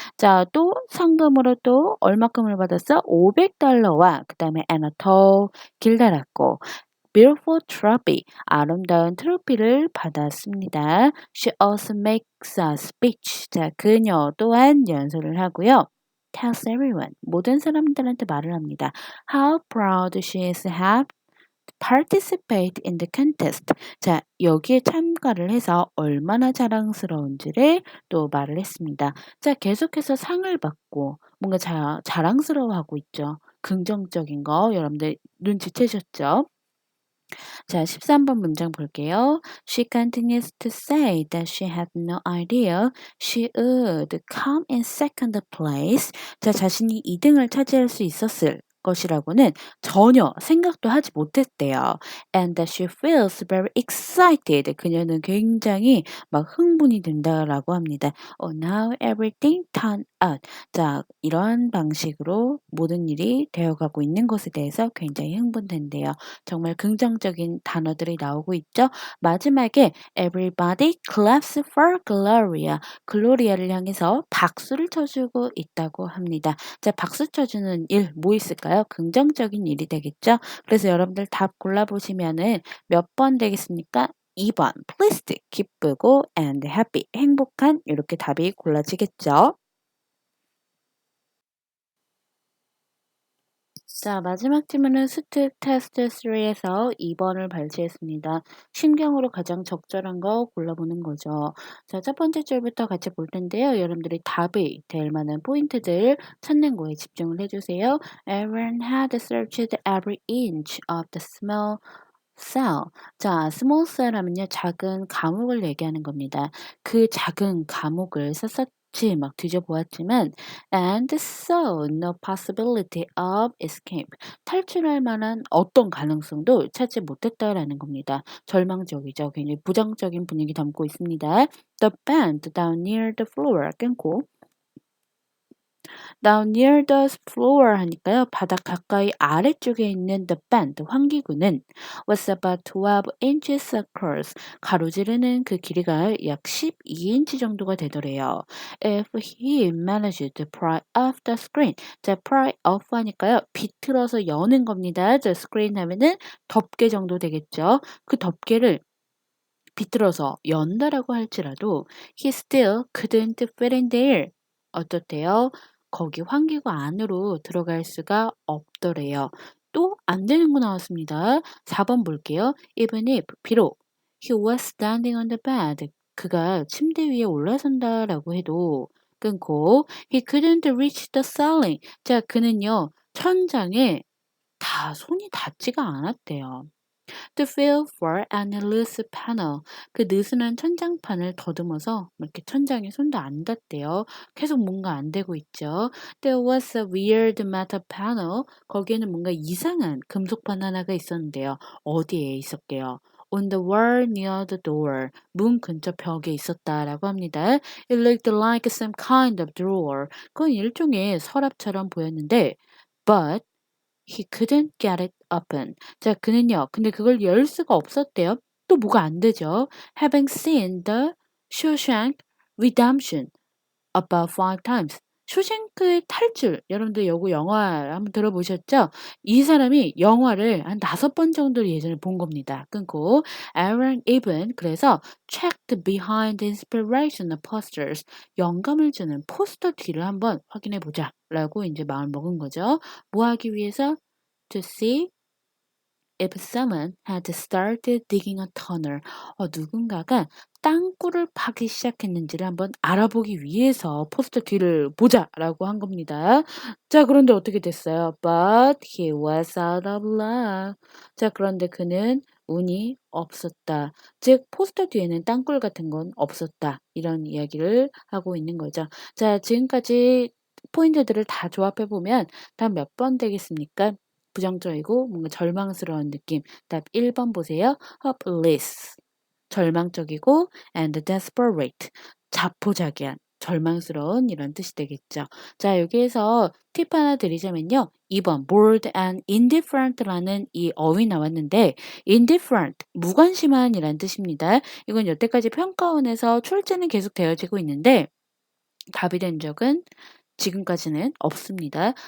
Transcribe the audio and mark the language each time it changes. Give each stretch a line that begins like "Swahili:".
Korean: 자, 또 상금으로 또 얼마큼을 받았어? $500와 그다음에
English: and a tall
Korean: 길다랗고
English: beautiful trophy
Korean: 아름다운 트로피를 받았습니다.
English: She also makes a speech.
Korean: 자, 그녀 또한 연설을 하고요.
English: tells everyone
Korean: 모든 사람들한테 말을 합니다.
English: How proud she is to have participate in the contest.
Korean: 자, 여기에 참가를 해서 얼마나 자랑스러운지를 또 말을 했습니다. 자, 계속해서 상을 받고 뭔가 자랑스러워하고 있죠. 긍정적인 거 여러분들 눈치채셨죠? 자, 13번 문장 볼게요.
English: She continues to say that she had no idea she would come in second place.
Korean: 자, 자신이 2등을 차지할 수 있었을 것이라고는 전혀 생각도 하지 못했대요.
English: And that she feels very excited.
Korean: 그녀는 굉장히 막 흥분이 된다라고 합니다.
English: Oh, now everything turned out.
Korean: 자, 이러한 방식으로 모든 일이 되어가고 있는 것에 대해서 굉장히 흥분된대요. 정말 긍정적인 단어들이 나오고 있죠. 마지막에
English: everybody claps for Gloria.
Korean: 글로리아를 향해서 박수를 쳐주고 있다고 합니다. 자, 박수 쳐주는 일 뭐 있을까요? 긍정적인 일이 되겠죠. 그래서 여러분들 답 골라보시면은 몇 번 되겠습니까? 2번
English: pleased
Korean: 기쁘고
English: and happy
Korean: 행복한 이렇게 답이 골라지겠죠. 자, 마지막 질문은 스특 테스트 3에서 2번을 발췌했습니다. 심경으로 가장 적절한 거 골라보는 거죠. 자, 첫 번째 줄부터 같이 볼 텐데요. 여러분들이 답이 될 만한 포인트들 찾는 거에 집중을 해주세요.
English: Aaron had searched every inch of the small cell.
Korean: 자,
English: small cell
Korean: 하면요. 작은 감옥을 얘기하는 겁니다. 그 작은 감옥을 샅샅이 막 뒤져보았지만
English: and saw no possibility of escape.
Korean: 탈출할 만한 어떤 가능성도 찾지 못했다라는 겁니다. 절망적이죠. 굉장히 부정적인 분위기 담고 있습니다.
English: The band down near the floor
Korean: 끊고
English: Down near the floor
Korean: 하니까요. 바닥 가까이 아래쪽에 있는
English: the band
Korean: 환기구는
English: was about 12 inches across.
Korean: 가로지르는 그 길이가 약 12인치 정도가 되더래요.
English: If he managed to pry off the screen.
Korean: 자, pry off 하니까요. 비틀어서 여는 겁니다.
English: the screen
Korean: 하면은 덮개 정도 되겠죠. 그 덮개를 비틀어서 연다라고 할지라도
English: he still couldn't fit in there.
Korean: 어떻대요? 거기 환기구 안으로 들어갈 수가 없더래요. 또 안 되는 거 나왔습니다. 4번 볼게요.
English: Even if
Korean: 비록
English: He was standing on the bed.
Korean: 그가 침대 위에 올라선다라고 해도 끊고
English: he couldn't reach the ceiling.
Korean: 자, 그는요, 천장에 손이 닿지가 않았대요.
English: To feel for an loose panel.
Korean: 그 느슨한 천장판을 더듬어서 이렇게 천장에 손도 안 닿대요. 계속 뭔가 안 되고 있죠.
English: There was a weird metal panel.
Korean: 거기에는 뭔가 이상한 금속판 하나가 있었는데요. 어디에 있었게요?
English: On the wall near the door.
Korean: 문 근처 벽에 있었다라고 합니다.
English: It looked like some kind of drawer.
Korean: 그건 일종의 서랍처럼 보였는데,
English: but he couldn't get it open.
Korean: 자, 그는요, 근데 그걸 열 수가 없었대요. 또 뭐가 안 되죠.
English: Having seen the Shawshank Redemption about 5 times.
Korean: 쇼생크의 탈출. 여러분들 요거 영화 한번 들어보셨죠? 이 사람이 영화를 한 5번 정도를 예전에 본 겁니다. 끊고
English: Aaron even
Korean: 그래서
English: checked behind inspirational posters.
Korean: 영감을 주는 포스터 뒤를 한번 확인해 보자. 라고 이제 마음을 먹은 거죠. 뭐 하기 위해서?
English: To see if someone had started digging a tunnel.
Korean: 누군가가 땅굴을 파기 시작했는지를 한번 알아보기 위해서 포스터 뒤를 보자라고 한 겁니다. 자, 그런데 어떻게 됐어요?
English: But he was out of luck.
Korean: 자, 그런데 그는 운이 없었다. 즉, 포스터 뒤에는 땅굴 같은 건 없었다. 이런 이야기를 하고 있는 거죠. 자, 지금까지 포인트들을 다 조합해 보면 다 몇 번 되겠습니까? 부정적이고 뭔가 절망스러운 느낌. 답 1번 보세요.
English: hopeless.
Korean: 절망적이고
English: and desperate.
Korean: 자포자기한. 절망스러운 이런 뜻이 되겠죠. 자, 여기에서 팁 하나 드리자면요. 2번
English: bored and indifferent
Korean: 라는 이 어휘 나왔는데 indifferent, 무관심한이란 뜻입니다. 이건 여태까지 평가원에서 출제는 계속 되어지고 있는데 답이 된 적은 지금까지는 없습니다.